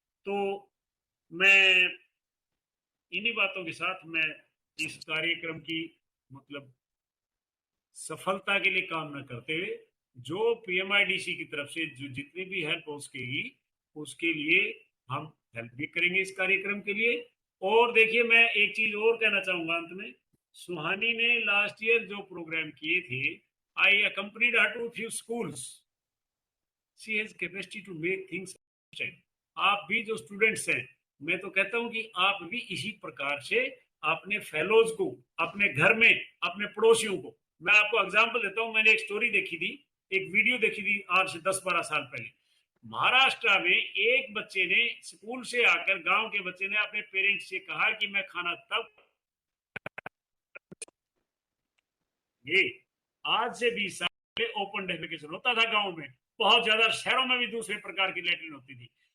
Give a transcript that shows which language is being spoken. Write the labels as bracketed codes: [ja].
[hi] तो मैं इन्हीं बातों के साथ मैं इस कार्यक्रम की मतलब सफलता के लिए कामना करते हुए, जो पीएमआईडीसी की तरफ से जो जितनी भी हेल्प हो सकेगी उसके लिए हम हेल्प भी करेंगे इस कार्यक्रम के लिए। और देखिए, मैं एक चीज और कहना चाहूंगा अंत में, सुहानी ने लास्ट ईयर जो प्रोग्राम किए थे, [en] I accompanied her to few schools. She has capacity to make things happen. [hi] आप भी जो स्टूडेंट्स हैं, मैं तो कहता हूं कि आप भी इसी प्रकार से अपने फेलोज को, अपने घर में, अपने पड़ोसियों को, मैं आपको एग्जांपल देता हूं। मैंने एक स्टोरी देखी थी, एक वीडियो देखी थी आज से 10-12 साल पहले। महाराष्ट्र में एक बच्चे ने स्कूल से आकर, गांव के बच्चे ने अपने पेरेंट्स से कहा कि मैं खाना तब, ये आज से 20 साल पहले ओपन डेफिकेशन होता था गांव में, बहुत ज्यादा, शहरों में भी दूसरे प्रकार की लैट्रिन होती थी।